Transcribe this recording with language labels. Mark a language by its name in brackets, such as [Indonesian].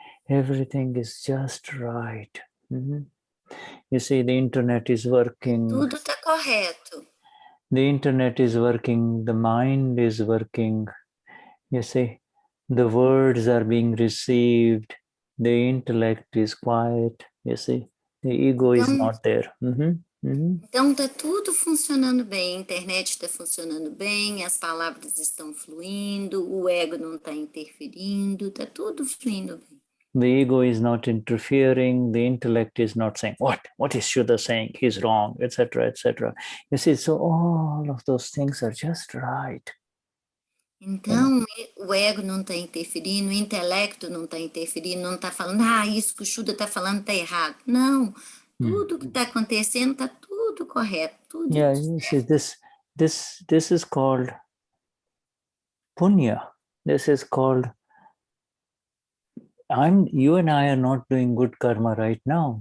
[English] Everything is just right. You see, the internet is working. [Portuguese] Tudo está correto. [English] The internet is working, the mind is working. You see, the words are being received, the intellect is quiet. You see, the ego is not there. [Portuguese] Então está tudo funcionando bem, a internet está funcionando bem, as palavras estão fluindo, o ego não está interferindo, está tudo fluindo bem. [English] The ego is not interfering, the intellect is not saying, what is Shuddha saying? He's wrong, etc., etc. You see, so all of those things are just right. [Portuguese] Então, o ego não está interferindo, o intelecto não está interferindo, não está falando, isso que o Shuddha está falando está errado. Não, tudo que está acontecendo está tudo correto. Tudo [English] you see, this is called punya. This is called, you and I are not doing good karma right now.